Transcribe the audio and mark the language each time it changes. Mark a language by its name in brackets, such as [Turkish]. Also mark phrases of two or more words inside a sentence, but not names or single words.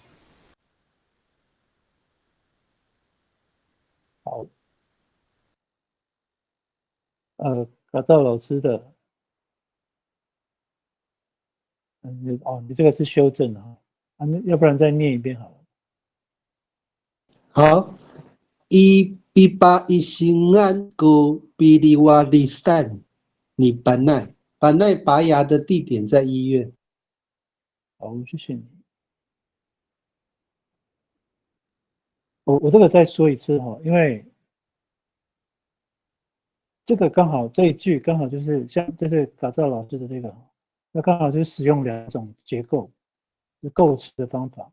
[Chinese] 好，嘎赵老师的，你这个是修正啊，要不然再念一遍好了。好 ， [Amis] Ibibaisingan ko piliwalisan [Chinese] 你本奈拔牙的地点在医院。好，谢谢你。我这个再说一次哈，因为这个刚好这一句刚好就是就是嘎赵老师的这个，那刚好就是使用两种结构，是构词的方法。